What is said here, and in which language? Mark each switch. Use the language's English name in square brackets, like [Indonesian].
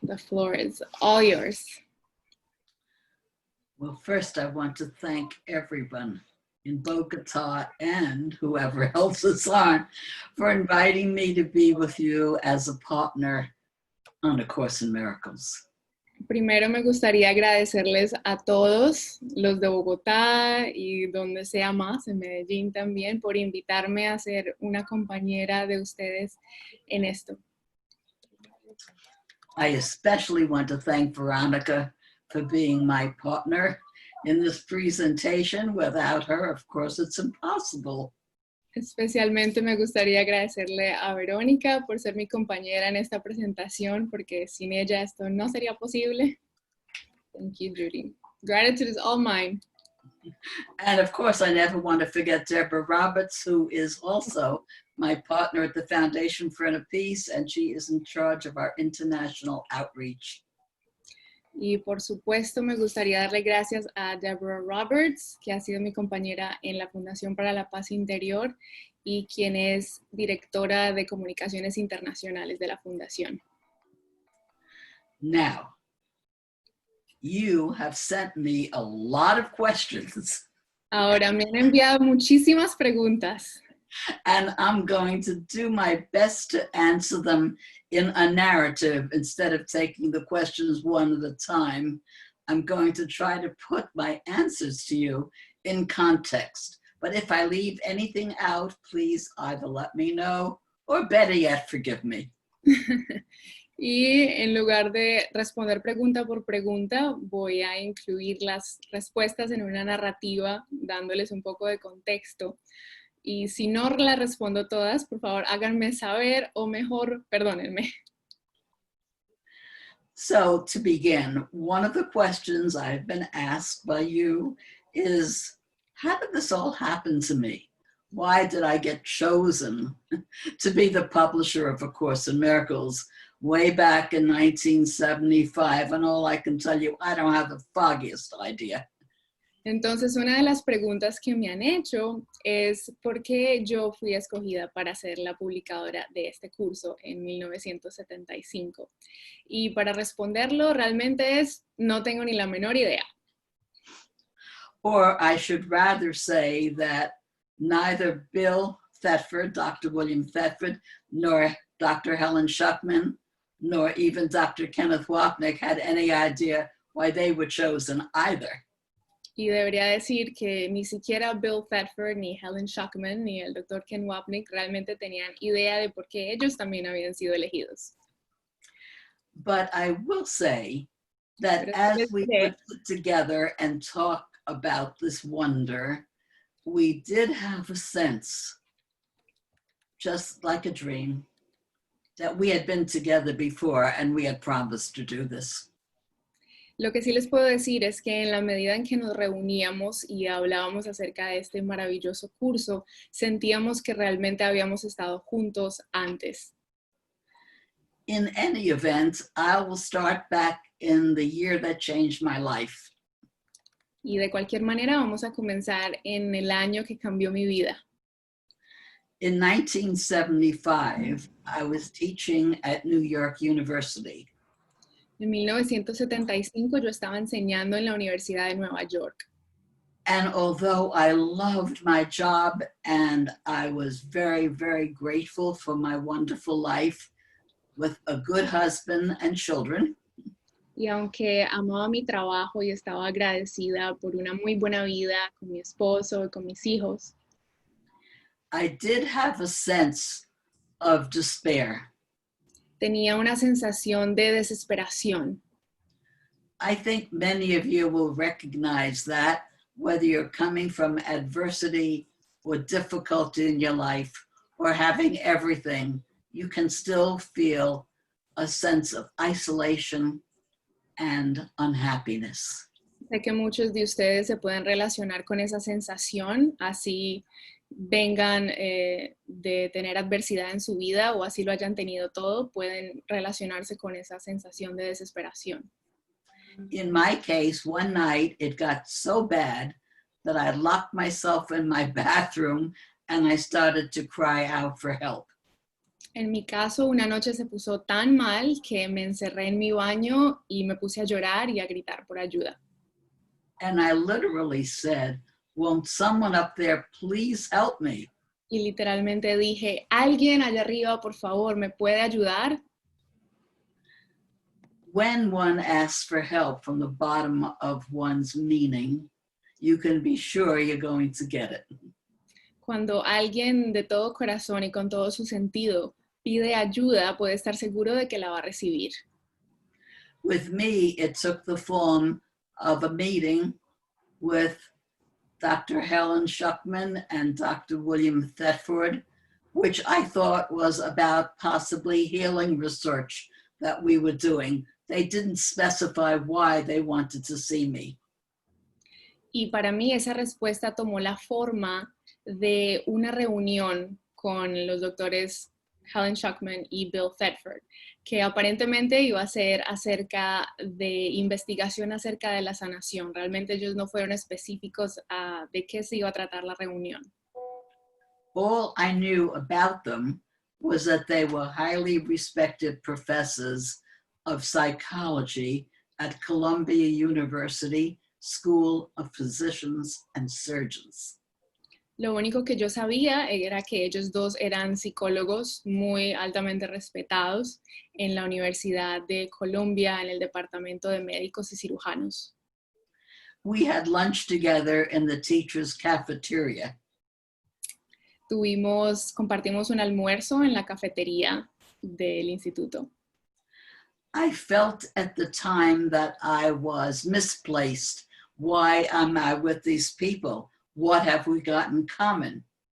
[English] The floor is all yours. Well, first I want to thank everyone in Bogota and whoever else is on for inviting me to be with you as a partner on A Course in Miracles. [Spanish] Primero me gustaría agradecerles a todos, los de Bogotá y donde sea más, en Medellín también, por invitarme a ser una compañera de ustedes en esto. [English] I especially want to thank Veronica for being my partner in this presentation. Without her, of course, it's impossible. [Spanish] Especialmente me gustaría agradecerle a Verónica por ser mi compañera en esta presentación, porque sin ella esto no sería posible. [English] Thank you, Judy. Gratitude is all mine. And of course, I never want to forget Deborah Roberts, who is also my partner at the Foundation for Inner Peace, and she is in charge of our international outreach. [Spanish] Y por supuesto me gustaría darle gracias a Deborah Roberts, que ha sido mi compañera en la Fundación para la Paz Interior y quien es directora de Comunicaciones Internacionales de la Fundación. [English] Now, you have sent me a lot of questions. [Spanish] Ahora me han enviado muchísimas preguntas. [English] And I'm going to do my best to answer them in a narrative instead of taking the questions one at a time. I'm going to try to put my answers to you in context. But if I leave anything out, please either let me know or better yet, forgive me. [Spanish] Y en lugar de responder pregunta por pregunta, voy a incluir las respuestas en una narrativa, dándoles un poco de contexto. Y si no las respondo todas, por favor, háganme saber o mejor, perdónenme. [English] So to begin, one of the questions I've been asked by you is, how did this all happen to me? Why did I get chosen to be the publisher of A Course in Miracles way back in 1975? And all I can tell you, I don't have the foggiest idea. [Spanish] Entonces, una de las preguntas que me han hecho es ¿por qué yo fui escogida para ser la publicadora de este curso en 1975? Y para responderlo, realmente no tengo ni la menor idea. [English] Or I should rather say that neither Bill Thetford, Dr. William Thetford, nor Dr. Helen Schucman, nor even Dr. Kenneth Wapnick had any idea why they were chosen either. [Spanish] Y debería decir que ni siquiera Bill Thetford, ni Helen Schucman, ni el Dr. Ken Wapnick realmente tenían idea de por qué ellos también habían sido elegidos. [English] But I will say that as we put together and talk about this wonder, we did have a sense, just like a dream, that we had been together before and we had promised to do this. [Spanish] Lo que sí les puedo decir es que en la medida en que nos reuníamos y hablábamos acerca de este maravilloso curso, sentíamos que realmente habíamos estado juntos antes. [English] In any event, I will start back in the year that changed my life. [Spanish] Y de cualquier manera vamos a comenzar en el año que cambió mi vida. [English] In 1975, I was teaching at New York University. [Spanish] En 1975 yo estaba enseñando en la Universidad de Nueva York. [English] And although I loved my job and I was very, very grateful for my wonderful life with a good husband and children, [Spanish] Y aunque amaba mi trabajo y estaba agradecida por una muy buena vida con mi esposo y con mis hijos, [English] I did have a sense of despair. [Spanish] tenía una sensación de desesperación. [English] I think many of you will recognize that, whether you're coming from adversity or difficulty in your life or having everything, you can still feel a sense of isolation and unhappiness. [Spanish] Sé que muchos de ustedes se pueden relacionar con esa sensación, así vengan de tener adversidad en su vida o así lo hayan tenido todo, pueden relacionarse con esa sensación de desesperación. [English] In my case, one night it got so bad that I locked myself in my bathroom and I started to cry out for help. [Spanish] En mi caso, una noche se puso tan mal que me encerré en mi baño y me puse a llorar y a gritar por ayuda. [English] And I literally said, "Won't someone up there please help me?" [Spanish] Y literalmente dije, ¿alguien allá arriba, por favor, me puede ayudar? [English] When one asks for help from the bottom of one's meaning, you can be sure you're going to get it. [Spanish] Cuando alguien de todo corazón y con todo su sentido pide ayuda, puede estar seguro de que la va a recibir. [English] With me, it took the form of a meeting with Dr. Helen Schuckman and Dr. William Thetford, which I thought was about possibly healing research that we were doing. They didn't specify why they wanted to see me. [Spanish] Y para mí esa respuesta tomó la forma de una reunión con los doctores Helen Schuckman y Bill Thetford, que aparentemente iba a ser acerca de investigación acerca de la sanación. Realmente ellos no fueron específicos de qué se iba a tratar la reunión. [English] All I knew about them was that they were highly respected professors of psychology at Columbia University School of Physicians and Surgeons. [Spanish] Lo único que yo sabía era que ellos dos eran psicólogos muy altamente respetados en la Universidad de Columbia, en el Departamento de Médicos y Cirujanos. [English] We had lunch together in the teacher's cafeteria. [Spanish] Compartimos un almuerzo en la cafetería del instituto. [English] I felt at the time that I was misplaced. Why am I with these people? What have we got in common?